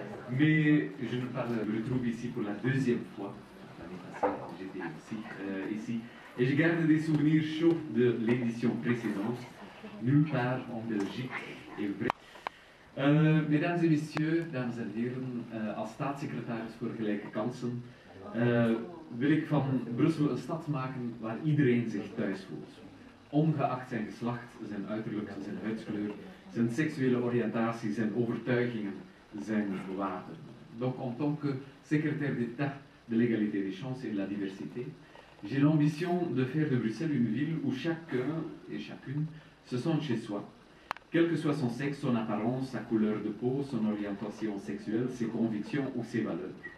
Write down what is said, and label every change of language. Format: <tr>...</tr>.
<fr>Mais je me retrouve ici pour la deuxième fois. L'année passée, j'étais aussi ici. Et je garde des souvenirs chauds de l'édition précédente, nulle part en Belgique. Et mesdames et messieurs,</fr> <nl>dames en heren, als staatssecretaris voor gelijke kansen wil ik van Brussel een stad maken waar iedereen zich thuis voelt. Ongeacht zijn geslacht, zijn uiterlijk, zijn huidskleur, zijn seksuele oriëntatie, zijn overtuigingen, zijn waarden.</nl> <fr>Donc en tant que secrétaire d'État de l'égalité des chances et de la diversité, j'ai l'ambition de faire de Bruxelles une ville où chacun et chacune se sent chez soi, quel que soit son sexe, son apparence, sa couleur de peau, son orientation sexuelle, ses convictions ou ses valeurs.</fr>